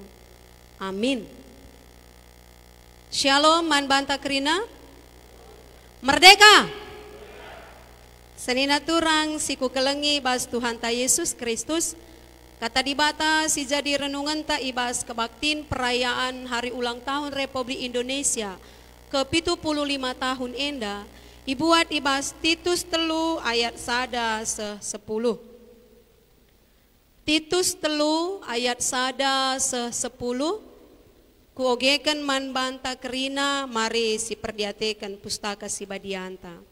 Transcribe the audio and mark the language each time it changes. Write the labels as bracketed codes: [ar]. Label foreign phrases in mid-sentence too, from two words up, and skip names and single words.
[btx] Amin. Shalom man banta kerina. Merdeka. Senina turang siku kelengi bas Tuhan ta Yesus Kristus. Kata di bata si jadi renungan ta ibas kebaktin [id] perayaan hari ulang tahun Republik Indonesia ke 75 tahun [btx] enda. Ibuat ibas Titus 3 ayat 10. Titus 3 ayat 10 kuogekan man banta kerina mari si perdiatekan pustaka si badianta.